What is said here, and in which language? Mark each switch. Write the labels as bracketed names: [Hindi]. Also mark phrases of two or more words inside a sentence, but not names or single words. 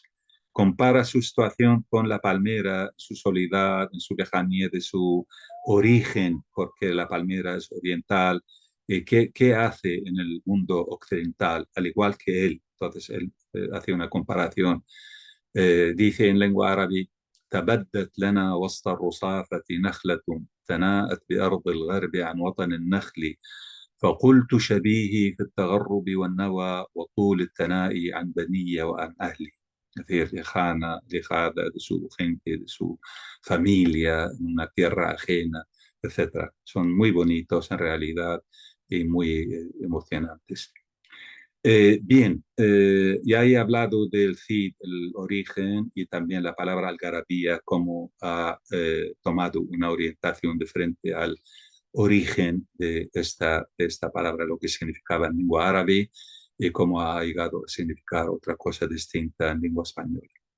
[Spanish] Compara su situación con la palmera, su soledad, en su lejanía de su origen, porque la palmera es oriental. ¿Qué hace en el mundo occidental, al igual que él? Entonces él hace una comparación. Dice en lengua árabe: [Arabic] تبدت لنا وسط الرصافة نخلة تناءت بأرض الغرب عن وطن النخل فقلت شبيهي في التغرب والنوى وطول التنائي عن بني وعن أهلي. [Spanish] Es decir, alejada de su gente, de su familia, en una tierra ajena, etcétera. Son muy bonitos en realidad y muy emocionantes. Bien, ya he hablado del Cid, el origen, y también la palabra algarabía, como ha tomado una orientación de frente al origen de esta palabra, lo que significaba en lengua árabe y cómo ha llegado a significar otra cosa distinta en lengua española.